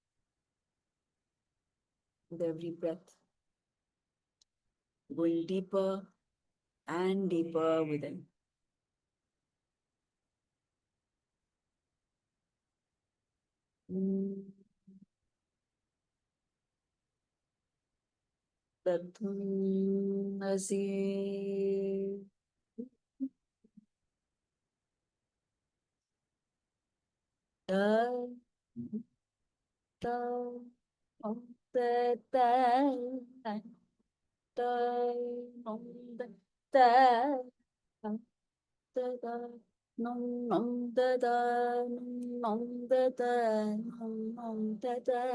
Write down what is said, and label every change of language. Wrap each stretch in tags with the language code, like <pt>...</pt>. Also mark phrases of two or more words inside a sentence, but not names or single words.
<en>With every breath, going deeper and deeper within. Tathum asi ta ta om te ta ta om te ta ta ta nong nong ta ta nong ta ta nong ta ta</en>